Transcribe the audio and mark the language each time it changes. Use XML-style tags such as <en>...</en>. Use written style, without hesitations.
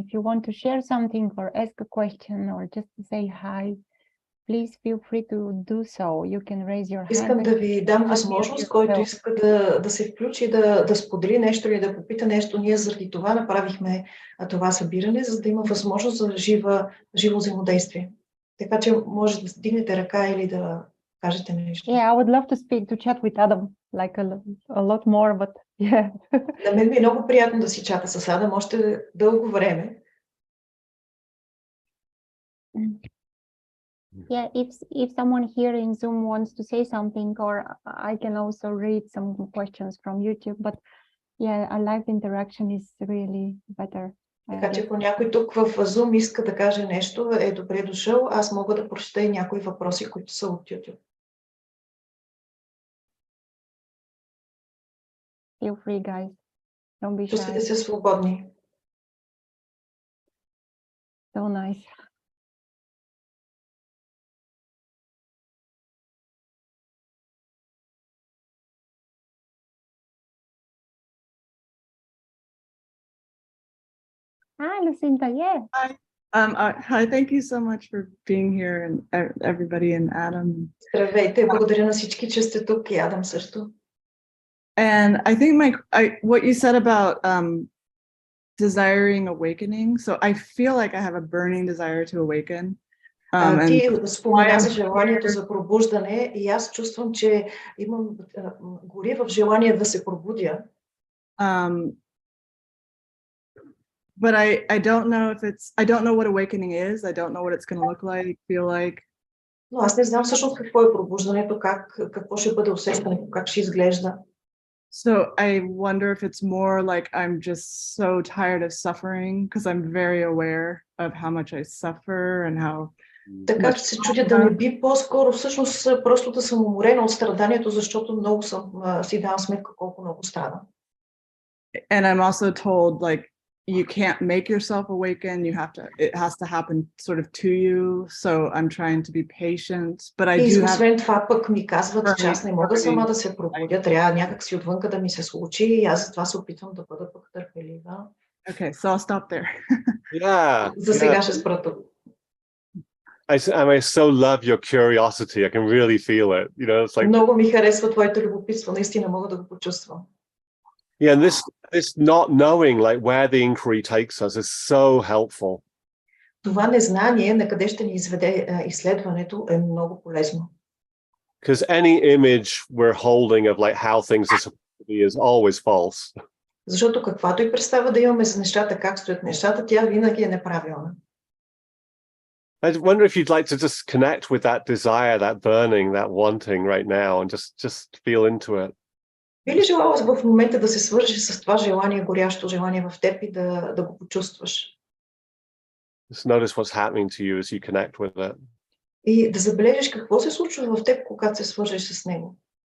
<en>If you want to share something or ask a question or just to say hi, please feel free to do so. You can raise your hand.</en> <bg>Искам да ви дам възможност, който иска да се включи, да сподели нещо или да попита нещо. Ние заради това направихме това събиране, за да има възможност за живо взаимодействие. Така че може да дигнете ръка или да кажете нещо.</bg> <en>Yeah, I would love to chat with Adam, like a lot more, but yeah.</en> <bg>На мен ми е много приятно да си чата с Адам още дълго време.</bg> <en>Yeah, if someone here in Zoom wants to say something, or I can also read some questions from YouTube, but yeah, a live interaction is really better.</en> <bg>Така че ако някой тук в Zoom иска да каже нещо, е добре дошъл. Аз мога да прочета и някои въпроси, които са от YouTube.</bg> <en>Feel free, guys. Don't be shy.</en> <bg>Чувствайте се свободни.</bg> <en>So nice. Hi, Lucinda. Yeah. Hi, thank you so much for being here, and everybody, and Adam.</en> <bg>Здравейте, благодаря на всички, че сте тук, и Адам също.</bg> <en>And I think what you said about desiring awakening, so I feel like I have a burning desire to awaken.</en> <bg>Ти спомена за желанието за пробуждане, и аз чувствам, че имам гори в желание да се пробудя.</bg> <en>But I don't know I don't know what awakening is. I don't know what it's going to look like, feel like.</en> <bg>Но аз не знам всъщност какво е пробуждането, какво ще бъде усещането, как ще изглежда.</bg> <en>So I wonder if it's more like I'm just so tired of suffering, because I'm very aware of how much I suffer and how.</en> <bg>Така че се чудя да не би по-скоро всъщност просто да съм уморена от страданието, защото много си давам сметка колко много страдам.</bg> <en>And I'm also told, like, you can't make yourself awaken, it has to happen sort of to you, so I'm trying to be patient, but I do have.</en> <bg>Освен това пък ми казват, че аз не мога сама да се пробудя, трябва някак си отвънка да ми се случи, и аз затова се опитвам да бъда пък търпелива.</bg> <en>Okay, so I'll stop there. Yeah.</en> <bg>За сега ще спра тук.</bg> <en>I so love your curiosity. I can really feel it. You know, it's like.</en> <bg>Много ми харесва твоето любопитство, наистина мога да го почувствам.</bg> <en>Yeah, and this not knowing, like, where the inquiry takes us is so helpful.</en> <bg>Това незнание на къде ще ни изведе изследването е много полезно.</bg> <en>Because any image we're holding of like how things are supposed to be is always false.</en> <bg>Защото каквато и представа да имаме за нещата, как стоят нещата, тя винаги е неправилна.</bg> <en>I wonder if you'd like to just connect with that desire, that burning, that wanting right now, and just feel into it.</en> <bg>Би ли желала в момента да се свържеш с това желание, горящо желание в теб, и да го почувстваш?</bg> <en>Just notice what's happening to you as you connect with it.</en> <bg>И да забележиш какво се случва в теб, когато се свържеш с него.</bg>